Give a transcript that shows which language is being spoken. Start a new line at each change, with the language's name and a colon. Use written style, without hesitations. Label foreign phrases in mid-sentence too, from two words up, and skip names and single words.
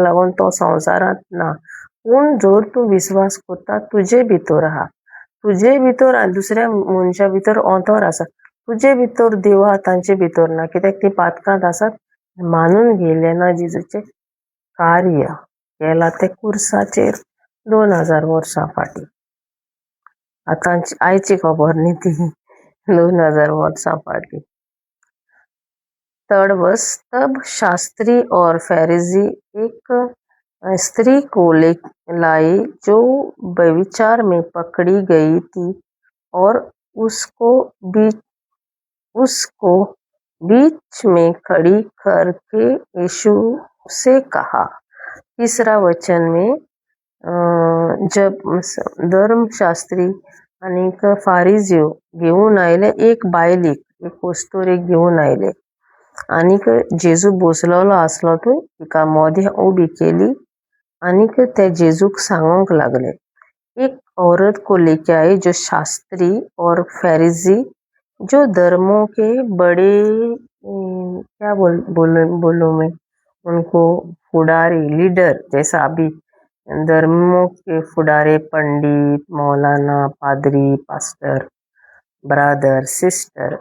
Konkani: लागून तो संवसारांत ना पूण जर तूं विस्वास करता तुजे भितर आहा तुजे भितर आनी दुसऱ्या मनशा भितर अंतर आसा तुजे भितर देव आहा तांचे भितर ना कित्याक ती पातकांत आसात मानून घेयले ना जेजूचें कार्य केलां तें कुर्साचेर 2000 वर्सां फाटीं आतां आयची खबर न्ही ती 2000 वर्सां फाटीं
English: third verse
Hindi: तब शास्त्री और फरीसी एक स्त्री को लाए जो व्यभिचार में पकड़ी गई थी और उसको बीच में खड़ी करके यीशु से कहा तीसरा वचन में जब धर्मशास्त्री आणि
Konkani: फारिजियो घेऊन आयले एक बायलीक एक वस्तुरेक घेऊन आयले आनीक जेजू बसलोलो आसलो थंय तिका मोदें उबी केली आनीक ते जेजूक सांगोंक लागले
Hindi: एक औरत को लेके आए जो शास्त्री और फरीसी जो धर्मों के बड़े क्या बोलूं मैं उनको फुडारी लीडर जैसा अभी धर्मों के फुडारे पंडित मौलाना पादरी पास्टर ब्रदर सिस्टर